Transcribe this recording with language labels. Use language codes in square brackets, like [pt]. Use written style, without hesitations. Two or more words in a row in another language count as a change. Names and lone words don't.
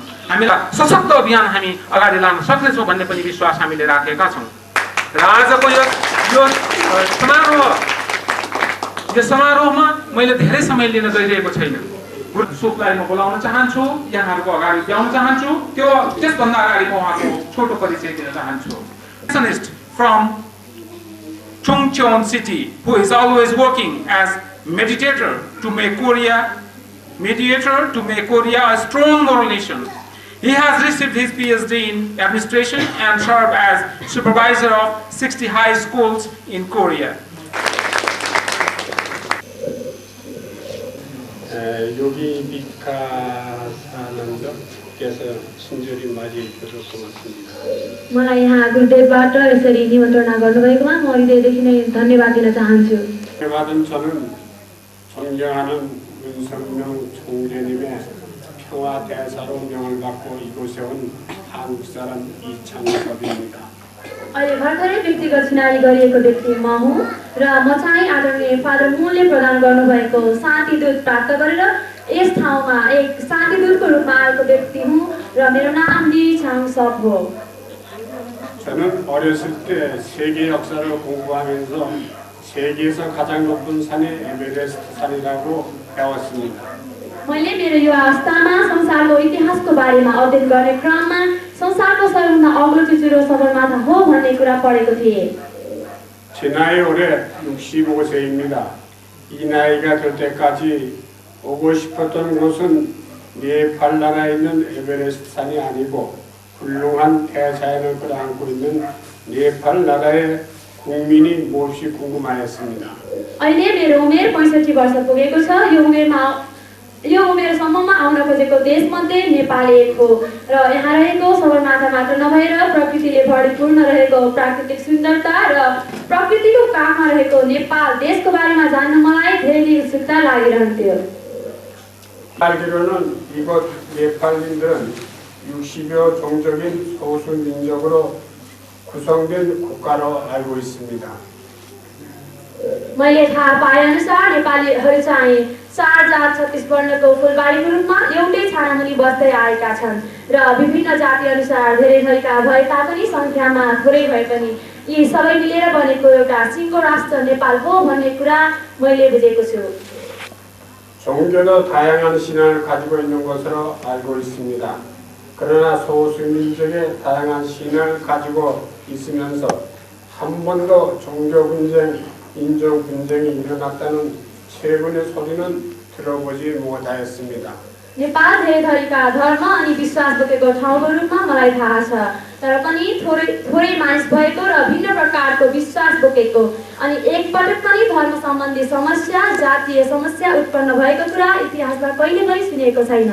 [ne] हामीलाई सशक्त अभियान हामी अगाडि लान सक्नेछौँ भन्ने पनि विश्वास हामीले राखेका छौँ। र आजको यो समारोहमा मैले धेरै समय लिन गइरहेको छैन। गुरु सुखलाई म बोलाउन चाहन्छु, यहाँहरूको अगाडि ल्याउन चाहन्छु। त्यसभन्दा अगाडि म उहाँको छोटो परिचय दिन चाहन्छु। [en] फ्रम Chungcheon city, who is always working as mediator to make Korea a stronger nation. He has received his PhD in administration and served as supervisor of 60 high schools in Korea. [ko] 여기 미카사నంद께서 친절히 맞이해 주셔서 고맙습니다. [ne] मलाई यहाँ गुरुदेवबाट यसरी निमन्त्रणा गर्नुभएकोमा म हृदयदेखि नै धन्यवाद दिन चाहन्छु। [ko] धन्यवाद은 저는 존경하는 윤석명 총재님의 평화 대사로 명을 받고 이곳에 온 한국 사람 이창섭입니다. [ne] अहिले भर्खरै व्यक्तिगत चुनावी गरिएको व्यक्ति म हुँ र म चाहिँ आदरणीय फादर मुनले प्रदान गर्नुभएको शान्ति दूत प्राप्त गरेर यस ठाउँमा एक शान्ति दूतको रूपमा आएको व्यक्ति हुँ र मेरो नाम 이창섭 हो। [ko] 저는 어렸을 때 세계 역사를 공부하면서 세계에서 가장 높은 산이 에베레스트 산이라고 배웠습니다. [ne] मैले मेरो युवा अवस्थामा संसारको इतिहासको बारेमा अध्ययन गर्ने क्रममा संसारको सबैभन्दा अग्लो चुचुरो सगरमाथा हो भन्ने कुरा पढेको थिएँ। [ko] 제 나이 올해 65세입니다. 이 나이가 될 때까지 오고 싶었던 곳은 네팔 나라에 있는 에베레스트 산이 아니고 훌륭한 대자연을 끌어안고 있는 네팔 나라의 국민이 무엇이 궁금하였습니다. [ne] अहिले मेरो उमेर 65 वर्ष पुगेको छ। यो उमेरमा यो उमेरसम्ममा आउन खोजेको देशमध्ये नेपाल एक हो र यहाँ रहेको सगरमाथा मात्र नभएर प्रकृतिले भरिपूर्ण रहेको प्राकृतिक सुन्दरता र प्रकृतिको काखमा रहेको नेपाल देशको बारेमा जान्न मलाई धेरै उत्सुकता लागिरहन्थ्यो। [ko] 알기로는 이곳 네팔인들은 60여 종족인 소수 민족으로 구성된 국가로 알고 있습니다. [ne] मैले थाहा पाए अनुसार नेपालीहरू चाहिँ 4 जात 36 वर्णको फुलबारीको रूपमा एउटै छानामुनि बस्दै आएका छन् र विभिन्न जाति अनुसार धेरै थरीका भए तापनि संख्यामा थोरै भए पनि यी सबै मिलेर बनेको एउटा सिङ्गो राष्ट्र नेपाल हो भन्ने कुरा मैले बुझेको छु। [ko] 종교도 다양한 신앙을 가지고 있는 것으로 알고 있습니다. 그러나 소수 민족의 다양한 신앙을 가지고 있으면서 한 번도 종교 분쟁, 인종 분쟁이 일어났다는 최근의 소리는 들어보지 못하였습니다. [ne] नेपाल धेरै थरीका धर्म अनि विश्वास बोकेको ठाउँको रूपमा मलाई थाहा छ, तर पनि थोरै मानिस भएको र भिन्न प्रकारको विश्वास बोकेको अनि एकपटक पनि धर्म सम्बन्धी समस्या, जातीय समस्या उत्पन्न भएको कुरा इतिहासमा कहिले पनि सुनेको छैन।